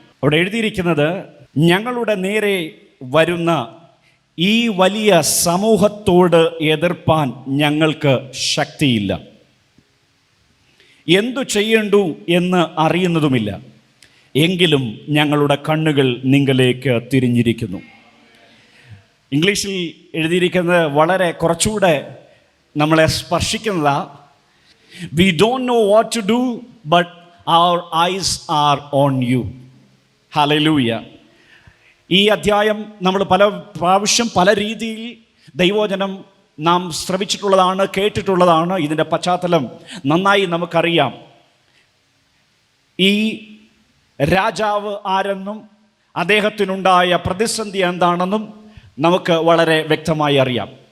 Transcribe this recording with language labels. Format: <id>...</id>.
<ml>അവിടെ എഴുതിയിരിക്കുന്നത്, ഞങ്ങളുടെ നേരെ വരുന്ന ഈ വലിയ സമൂഹത്തോട് എതിർപ്പാൻ ഞങ്ങൾക്ക് ശക്തിയില്ല, എന്തു ചെയ്യേണ്ടു എന്ന് അറിയുന്നതുമില്ല. എങ്കിലും ഞങ്ങളുടെ കണ്ണുകൾ നിങ്ങളിലേക്ക് തിരിഞ്ഞിരിക്കുന്നു. ഇംഗ്ലീഷിൽ എഴുതിയിരിക്കുന്നത് വളരെ കുറച്ചുകൂടെ നമ്മളെ സ്പർശിക്കുന്നതാ.</ml> <en>We don't know what to do, but our eyes are on you. Hallelujah.</en> <ml>ഈ അധ്യായം നമ്മൾ പല പ്രാവശ്യം പല രീതിയിൽ ദൈവവചനം നാം ശ്രവിച്ചിട്ടുള്ളതാണ്, കേട്ടിട്ടുള്ളതാണ്. ഇതിൻ്റെ പശ്ചാത്തലം നന്നായി നമുക്കറിയാം. ഈ രാജാവ് ആരെന്നും അദ്ദേഹത്തിനുണ്ടായ പ്രതിസന്ധി എന്താണെന്നും നമുക്ക് വളരെ വ്യക്തമായി അറിയാം.</ml>